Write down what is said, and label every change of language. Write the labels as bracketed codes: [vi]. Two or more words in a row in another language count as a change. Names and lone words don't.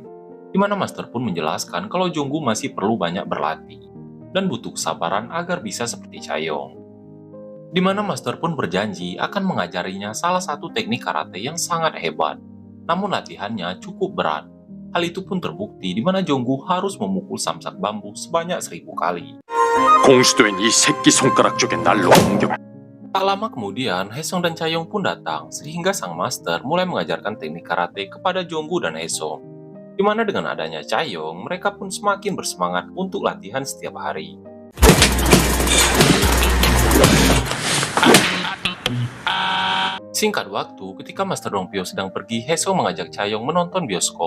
[id] Di mana Master pun menjelaskan kalau Jonggu masih perlu banyak berlatih dan butuh kesabaran agar bisa seperti Chaeyoung. Di mana Master pun berjanji akan mengajarinya salah satu teknik karate yang sangat hebat, namun latihannya cukup berat. Hal itu pun terbukti di mana Jonggu harus memukul samsak bambu sebanyak 1000 kali. [ko] 공수도인 이 새끼 손가락 쪽에 날로 옮겨. [id] Tak lama kemudian, Haesung dan Chaeyoung pun datang, sehingga sang master mulai mengajarkan teknik karate kepada Jonggu dan Haesung. Di mana dengan adanya Chaeyoung, mereka pun semakin bersemangat untuk latihan setiap hari. Singkat waktu, ketika Master Dongpyo sedang pergi, Haesung mengajak Chaeyoung menonton bioskop.